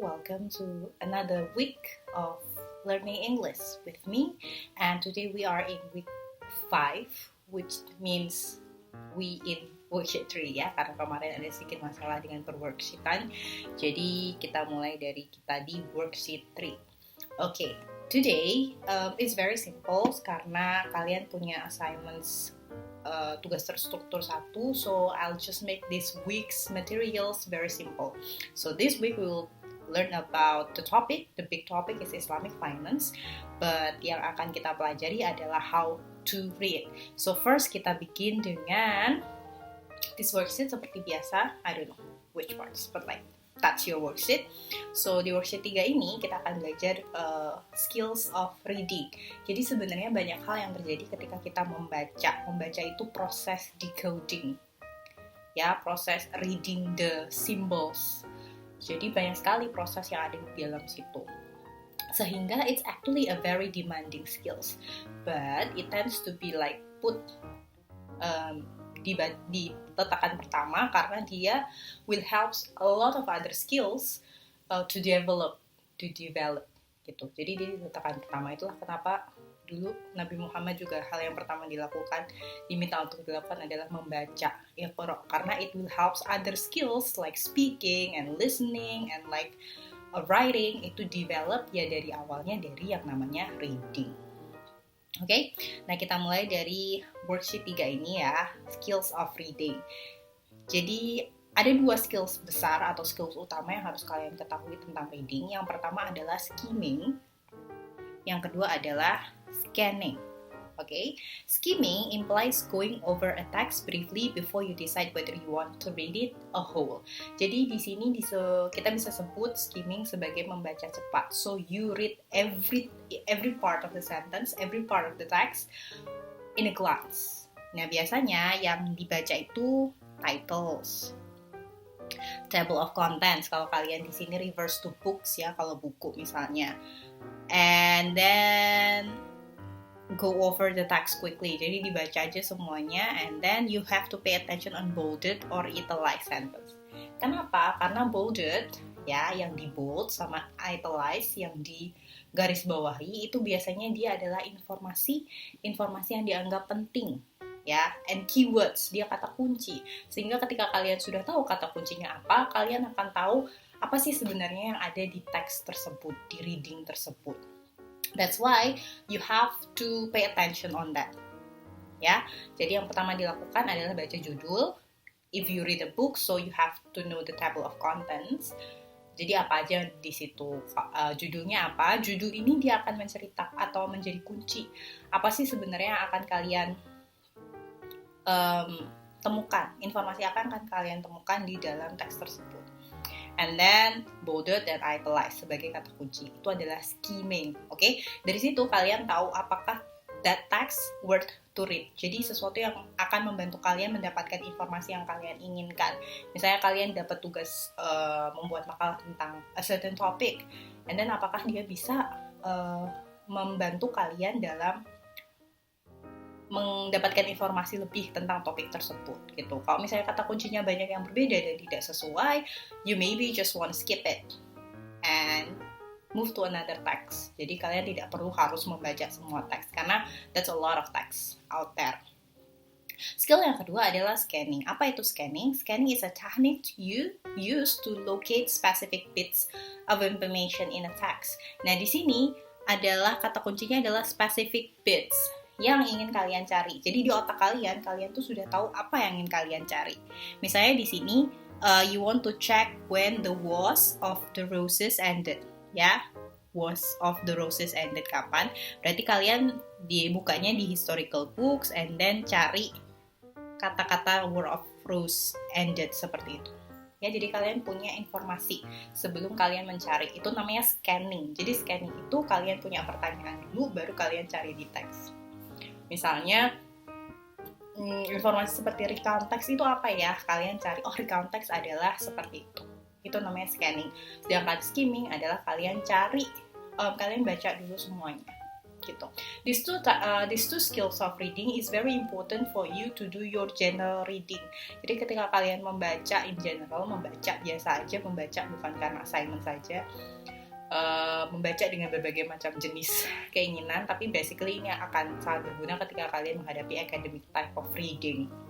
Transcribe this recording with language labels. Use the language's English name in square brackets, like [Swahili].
[English] Welcome to another week of learning English with me. And today we are in week 5, which means we in worksheet 3 ya. [Indonesian] Karena kemarin ada sedikit masalah dengan per-worksheetan. Jadi kita mulai dari kita di worksheet 3. [English] Okay, today it's very simple [Indonesian] karena kalian punya assignments tugas terstruktur [English] 1, so I'll just make this week's materials very simple. So this week we will learn about the topic. The big topic is Islamic finance, but [Indonesian] yang akan kita pelajari adalah [English] how to read. So first kita begin dengan this worksheet [Indonesian] seperti biasa. [English] I don't know which parts, but like that's your worksheet. [Indonesian] So di worksheet 3 ini kita akan belajar [English] skills of reading. [Indonesian] Jadi sebenarnya banyak hal yang terjadi ketika kita membaca. Membaca itu proses decoding, ya, proses [English] reading the symbols. [Indonesian] Jadi banyak sekali proses yang ada di dalam situ. [English] Sehingga it's actually a very demanding skills, but it tends to be like put [Indonesian] di letakan pertama karena dia [English] will helps a lot of other skills to develop gitu. [Indonesian] Jadi di letakan pertama itulah kenapa dulu Nabi Muhammad juga hal yang pertama dilakukan, diminta untuk dilakukan adalah membaca Iqra, karena [English] it will helps other skills like speaking and listening and like writing [Indonesian] itu develop ya dari awalnya dari yang namanya reading. Oke, nah kita mulai dari worksheet 3 ini ya, [English] skills of reading. [Indonesian] Jadi ada 2 skills besar atau skills utama yang harus kalian ketahui tentang reading. Yang pertama adalah skimming, yang kedua adalah scanning. [English] Okay, skimming implies going over a text briefly before you decide whether you want to read it a whole. [Indonesian] Jadi di sini kita bisa sebut skimming sebagai membaca cepat. [English] So you read every part of the sentence, every part of the text in a glance. [Indonesian] Nah biasanya yang dibaca itu [English] titles, table of contents [Indonesian] kalau kalian di sini [English] reverse to books [Indonesian] ya kalau buku misalnya, [English] and then go over the text quickly. [Indonesian] Jadi dibaca aja semuanya, [English] and then you have to pay attention on bolded or italicized sentence. [Indonesian] Kenapa? Karena bolded ya yang di bold sama italicized yang di garis bawahi itu biasanya dia adalah informasi yang dianggap penting ya, and keywords, dia kata kunci. Sehingga ketika kalian sudah tahu kata kuncinya apa, kalian akan tahu apa sih sebenarnya yang ada di teks tersebut, di reading tersebut. [English] That's why you have to pay attention on that. [Indonesian] Ya, jadi yang pertama dilakukan adalah baca judul. [English] If you read a book, so you have to know the table of contents. [Indonesian] Jadi apa aja di situ, judulnya apa? Judul ini dia akan menceritakan atau menjadi kunci. Apa sih sebenarnya yang akan kalian temukan? Informasi apa yang akan kalian temukan di dalam teks tersebut? [English] And then [Indonesian] bolded dan italicized sebagai kata kunci. Itu adalah skimming. Oke? Dari situ kalian tahu apakah [English] that text worth to read. [Indonesian] Jadi sesuatu yang akan membantu kalian mendapatkan informasi yang kalian inginkan. Misalnya kalian dapat tugas membuat makalah tentang [English] a certain topic, and then [Indonesian] apakah dia bisa membantu kalian dalam mendapatkan informasi lebih tentang topik tersebut gitu. Kalau misalnya kata kuncinya banyak yang berbeda dan tidak sesuai, [English] you maybe just want to skip it and move to another text. [Indonesian] Jadi kalian tidak perlu harus membaca semua teks karena [English] that's a lot of text out there. [Indonesian] Skill yang kedua adalah scanning. Apa itu scanning? [English] Scanning is a technique you use to locate specific bits of information in a text. [Indonesian] Nah, di sini adalah kata kuncinya adalah [English] specific bits [Indonesian] yang ingin kalian cari. Jadi di otak kalian tuh sudah tahu apa yang ingin kalian cari. Misalnya di sini [English] you want to check when the wars of the roses ended, ya. Wars of the roses ended [Indonesian] kapan? Berarti kalian dibukanya di historical books [English] and then [Indonesian] cari kata-kata [English] war of rose ended [Indonesian] seperti itu. Ya, jadi kalian punya informasi sebelum kalian mencari. Itu namanya scanning. Jadi scanning itu kalian punya pertanyaan dulu baru kalian cari di teks. Misalnya informasi seperti recount text itu apa ya? Kalian cari, recount text adalah seperti itu. Itu namanya scanning. Sedangkan skimming adalah kalian cari, kalian baca dulu semuanya. gitu. [English] These two skills of reading is very important for you to do your general reading. [Indonesian] Jadi ketika kalian membaca [English] in general, [Indonesian] membaca biasa aja, membaca bukan karena assignment saja, membaca dengan berbagai macam jenis keinginan, tapi basically ini akan sangat berguna ketika kalian menghadapi [English] academic type of reading.